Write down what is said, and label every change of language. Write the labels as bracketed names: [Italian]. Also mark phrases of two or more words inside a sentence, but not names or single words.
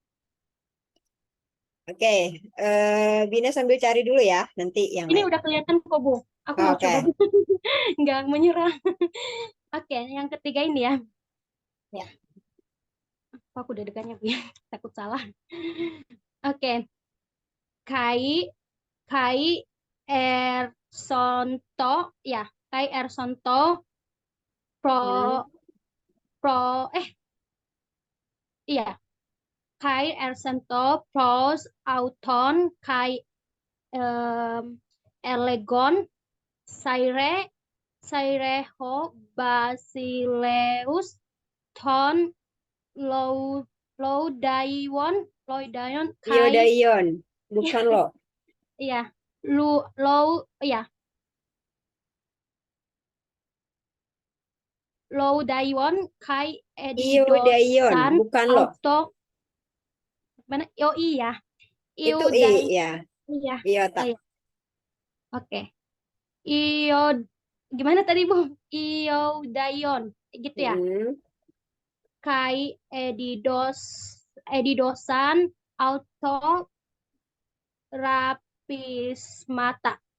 [Indonesian] Oke, Bina sambil cari dulu ya, nanti yang Ini lain. udah kelihatan kok Bu. Aku mau Oke. coba Bu. Nggak menyerah. Oke, yang ketiga ini ya. Ya. Aku udah degannya Bu ya. Takut salah. Oke. [Greek] Καὶ καὶ ἤρχοντο ya. Καὶ ἤρχοντο πρὸ Hmm. [Indonesian] pro iya. [Greek] Καὶ ἤρχοντο πρὸς αὐτὸν καὶ ἔλεγον χαῖρε ὁ βασιλεὺς τῶν Ἰουδαίων καὶ [Indonesian] Iodaion, bukan lo. iya Lou iya Loudaion Kai [Greek] Iodaion, Edidosan [Indonesian] bukan lo. Auto mana oh iya Itu I [Greek] Iodai [Indonesian] ya, iya iota. iya oke Iod gimana tadi Bu Iodaion gitu ya Hmm. [Greek] Καὶ ἐδίδοσαν αὐτῷ ῥαπίσματα.